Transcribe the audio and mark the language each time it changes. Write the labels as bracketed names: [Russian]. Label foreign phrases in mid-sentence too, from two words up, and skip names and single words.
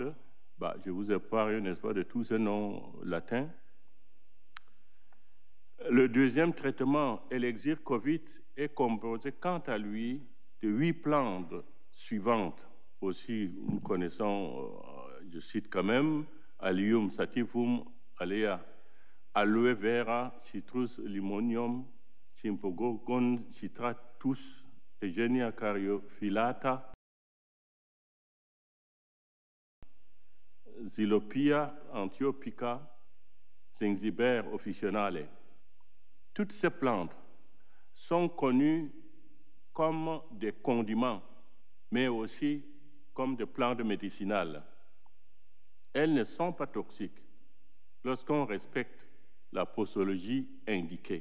[French] Je vous ai parlé, n'est-ce pas, de tous ces noms latins. Le deuxième traitement, Elixir Covid, est composé quant à lui de 8 plantes suivantes. Aussi, nous connaissons, je cite quand même, Allium sativum alea, Aloe vera, Citrus limonium, Chimpogogon citratus, Eugenia caryophyllata, Xylopia antiopica, Zingiber officinale. Toutes ces plantes sont connues comme des condiments, mais aussi comme des plantes médicinales. Elles ne sont pas toxiques lorsqu'on respecte la posologie indiquée.